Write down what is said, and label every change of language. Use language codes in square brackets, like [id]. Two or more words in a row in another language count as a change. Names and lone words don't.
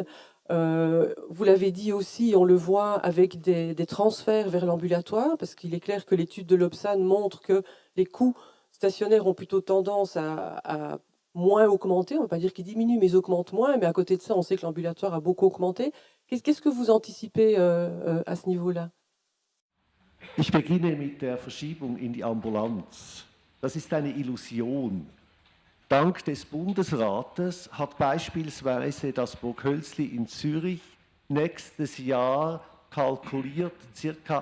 [fr] Vous l'avez dit aussi, on le voit avec des transferts vers l'ambulatoire, parce qu'il est clair que l'étude de l'Obsan montre que les coûts stationnaires ont plutôt tendance à moins augmenter. On ne va pas dire qu'ils diminuent, mais ils augmentent moins. Mais à côté de ça, on sait que l'ambulatoire a beaucoup augmenté. Qu'est-ce que vous anticipez à ce niveau-là? [de] Ich beginne mit der Verschiebung in die Ambulanz. Das ist eine Illusion. Dank des Bundesrates hat beispielsweise das Burghölzli in Zürich nächstes Jahr kalkuliert ca.